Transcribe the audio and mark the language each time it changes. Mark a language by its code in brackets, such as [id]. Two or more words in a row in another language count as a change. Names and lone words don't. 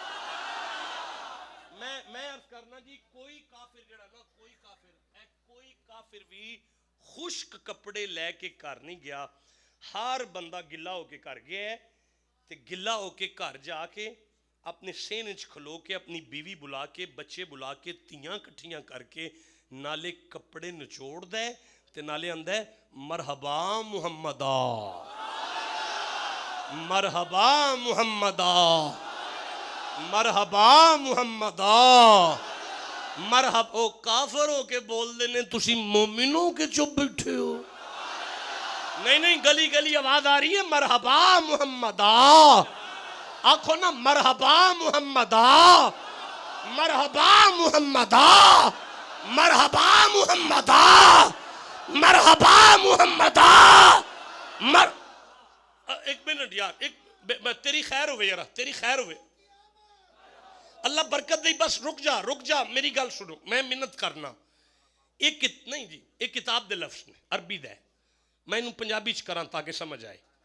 [pa] میں عرض کرنا جی، کوئی کافر جیہڑا نا، کوئی کافر بھی خشک کپڑے لیکے گھر نہیں گیا. ہر بندہ گیلا ہوکے گھر گیا ہے، تے گیلا ہوکے گھر جاکے اپنے صحن چ کھلو کے اپنی بیوی بلا کے، بچے بلا کے، تیاں کٹھیاں کرکے نالے کپڑے نچوڑ دے تے نالے آندا ہے [ar] مرحبا محمدا، مرحبا محمدا، مرحبا محمدا، مرحب. [pa] او کافر ہو کے بول دینے، تسی مومنو کے چپ بیٹھے ہو. نہیں گلی گلی آواز آ رہی ہے, [ar] مرحبا محمدا. [pa] آکھو نا [ar] مرحبا محمدا، مرحبا محمدا، مرحبا محمدا، مرحبا محمدا. [pa] ایک منٹ یار، ایک تیری خیر ہووے یار، تیری خیر ہووے، اللہ برکت دے. بس رک جا میری گل سنو، میں منت کرنا۔ ایک نہیں جی، ایک کتاب دے لفظ نے، عربی دا، میں انوں پنجابی چ کرا تاکہ سمجھ آئے.